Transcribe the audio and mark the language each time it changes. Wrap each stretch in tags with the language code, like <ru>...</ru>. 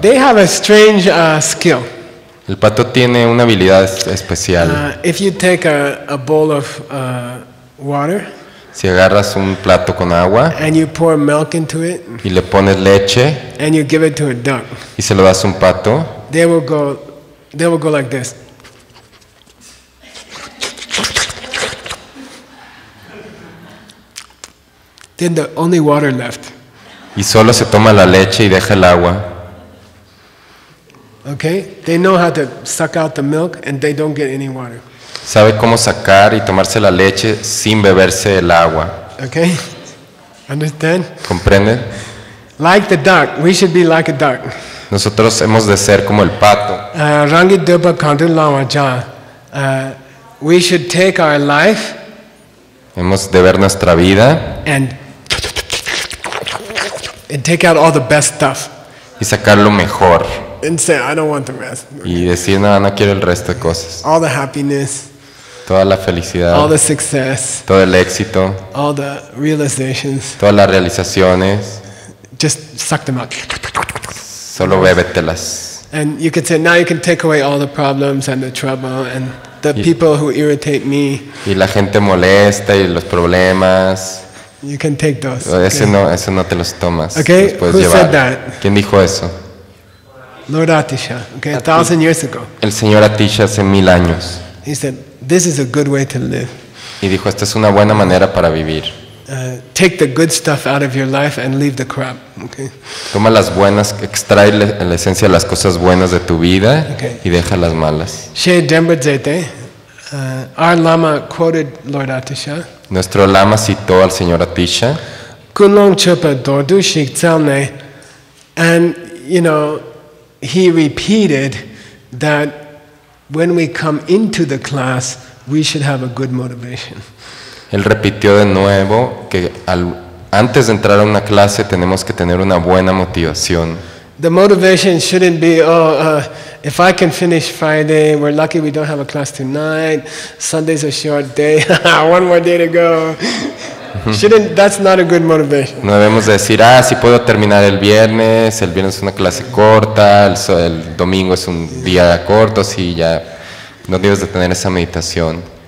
<en>They have a strange skill.</en> <es>El pato tiene una habilidad especial.</es> <en>If you take a bowl of water</en> <es>Si agarras un plato con agua</es> <en>and you pour milk into it</en> <es>y le pones leche</es> <en>and you give it to a duck,</en> <es>y se lo das a un pato,</es> <en>they will go like this. Then the only water left.</en> <es>y solo se toma la leche y deja el agua.</es> <en>Okay? They know how to suck out the milk and they don't get any water.</en> <es>Sabe cómo sacar y tomarse la leche sin beberse el agua.</es> <en>Okay? Understand?</en> <es>¿Comprende?</es> <en>Like the duck, we should be like a duck.</en> <es>Nosotros hemos de ser como el pato.</es> <bo>Rangi Durba Kandu Lawa Ja.</bo> <en>We should take our life</en> <es>Hemos de ver nuestra vida</es> <en>and take out all the best stuff</en> <es>y sacar lo mejor.</es> <en>and say, I don't want the rest.</en> <es>Y decir, no, no quiero el resto de cosas.</es> <en>All the happiness,</en> <es>Toda la felicidad,</es> <en>all the success,</en> <es>todo el éxito,</es> <en>all the realizations,</en> <es>todas las realizaciones,</es> <en>just suck them out.</en> <es>solo bébetelas.</es> <en>And you could say, now you can take away all the problems and the trouble and the people who irritate me.</en> <es>Y la gente molesta y los problemas,</es> <en>You can take those.</en> <es>ese</es> <en>okay?</en> <es>no te los tomas.</es> <en>Okay,</en> <es>Los puedes</es> <en>who</en> <es>llevar.</es> <en>said that?</en> <es>¿Quién dijo eso?</es> <en>Lord Atisha, okay, 1,000 years ago.</en> <es>El señor Atisha hace 1000 años.</es> <en>He said, this is a good way to live.</en> <es>Y dijo, esta es una buena manera para vivir.</es> <en>Take the good stuff out of your life and leave the crap. Okay.</en> <es>Toma las buenas, extrae la esencia de las cosas buenas de tu vida</es> <en>Okay.</en> <es>y deja las malas.</es> <bo>She Demba Zete,</bo> <en>our Lama quoted Lord Atisha.</en> <es>Nuestro lama citó al señor Atisha.</es> <bo>Kunlong Chupa Dordu Shik Tsalne,</bo> <en>and you know, he repeated that when we come into the class, we should have a good motivation.</en> <es>Él repitió de nuevo que antes de entrar a una clase tenemos que tener una buena motivación.</es> <en>The motivation shouldn't be, if I can finish Friday, we're lucky we don't have a class tonight. Sunday's a short day. One more day to go. That's not a good motivation.</en> <es>No debemos de decir, si puedo terminar el viernes es una clase corta, el domingo es un día corto, sí, ya. No debes de tener esa meditación.</es>